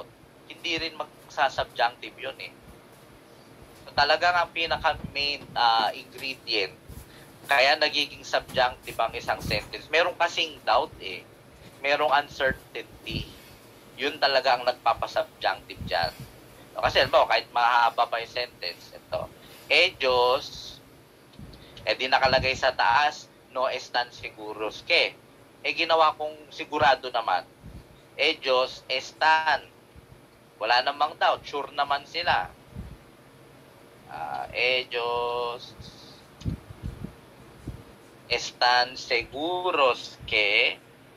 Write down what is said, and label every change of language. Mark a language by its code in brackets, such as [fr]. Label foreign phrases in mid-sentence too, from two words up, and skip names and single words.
[tl] Hindi rin magsasubjunctive yun eh. So, talagang ang pinaka- [en] main ingredient, [tl] kaya nagiging subjunctive ang isang sentence. Meron kasing doubt eh. Merong uncertainty. Yun talaga ang nagpapasubjunctive dyan. No, kasi kahit mahaba pa yung sentence, ito, Diyos, di nakalagay sa taas, [es] no están seguros que. [tl] Ginawa kong sigurado naman. Diyos, están. Wala namang doubt. Sure naman sila. [es] Ellos están seguros que